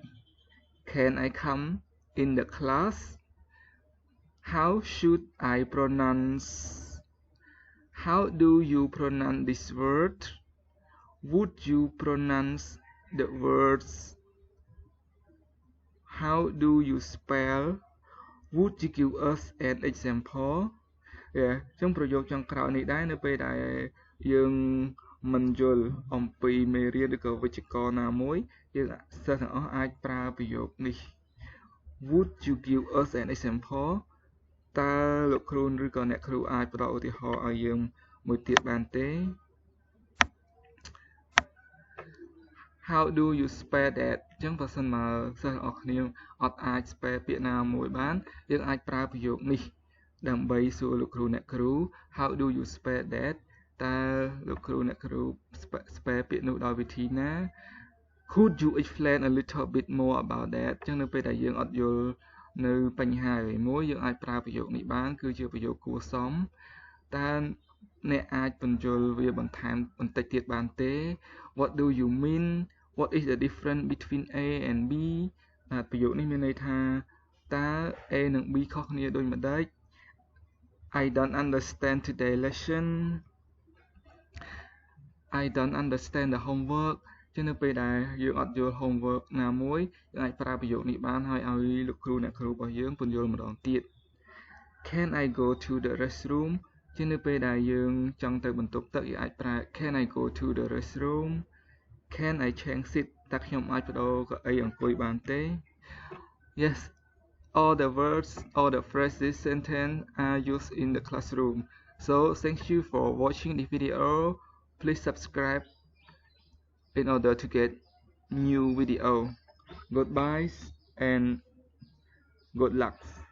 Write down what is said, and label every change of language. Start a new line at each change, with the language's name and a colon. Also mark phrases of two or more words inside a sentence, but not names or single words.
English: Can I come in the class? How should I pronounce? How do you pronounce this word? Would you pronounce the words? How do you spell? Would you give us an example?
Khmer: ចឹងប្រយោគចុងក្រោយនេះដែរនៅពេលដែលយើងមិនយល់អំពីមេរៀនឬក៏វិជ្ជករណាមួយយើងសិស្សទាំងអស់អាចប្រើប្រយោគនេះ
English: Would you give us an example?
Khmer: តើលោកគ្រូឬក៏អ្នកគ្រូអាចផ្ដល់ឧទាហរណ៍ឲ្យយើងមួយទៀតបានទេ
English: How do you spell that?
Khmer: ចឹងបើសិនមកសិស្សទាំងអស់គ្នាអត់អាច spell ពាក្យណាមួយបានយើងអាចប្រើប្រយោគនេះដើម្បីសួរលោកគ្រូអ្នកគ្រូ
English: How do you spell that?
Khmer: តើលោកគ្រូអ្នកគ្រូ spell ពាក្យនោះដោយវិធីណា
English: Could you explain a little bit more about that?
Khmer: ចឹងនៅពេលដែលយើងអត់យល់នៅបញ្ហាអ្វីមួយយើងអាចប្រើប្រយោគនេះបានគឺជាប្រយោគគួរសមតើអ្នកអាចបញ្យល់វាបន្ថែមបន្តិចទៀតបានទេ
English: What do you mean? What is the difference between A and B?
Khmer: ប្រយោគនេះមានន័យថាតើ A និង B ខុសគ្នាដូចម្ដេច
English: I don't understand today's lesson. I don't understand the homework.
Khmer: ចឹងនៅពេលដែលយើងអត់យល់ homework ណាមួយយើងអាចប្រើប្រយោគនេះបានហើយឲ្យលោកគ្រូអ្នកគ្រូរបស់យើងពន្យល់ម្ដងទៀត
English: Can I go to the restroom
Khmer: ជានៅពេលដែលយើងចង់ទៅបន្ទប់ទឹកយើងអាចប្រើ
English: Can I go to the restroom Can I change seat
Khmer: តើខ្ញុំអាចបដូរកៅអីអង្គុយបានទេ
English: Yes, all the words, all the phrases, sentence are used in the classroom. So thank you for watching this video. Please subscribe in order to get new video. Goodbye and good luck.